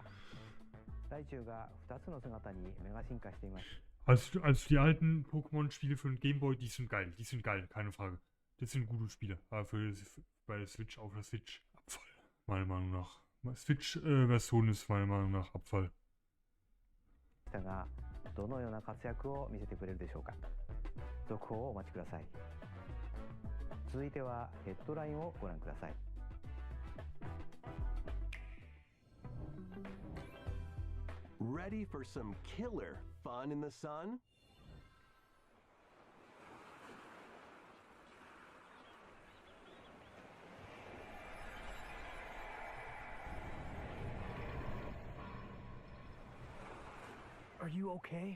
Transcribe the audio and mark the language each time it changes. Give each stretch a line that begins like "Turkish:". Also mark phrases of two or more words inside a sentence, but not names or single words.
German: Also die alten Pokémon-Spiele für den Gameboy, die sind geil, keine Frage. Das sind gute Spiele, aber bei der Switch, auf der Switch, Abfall, meiner Meinung nach. Switch-Version ist meiner Meinung nach Abfall.
Japanese: どのような活躍を見せてくれるでしょうか。続報をお待ちください。続いてはヘッドラインをご覧ください。
English: Ready for some killer fun in the sun? Are you okay?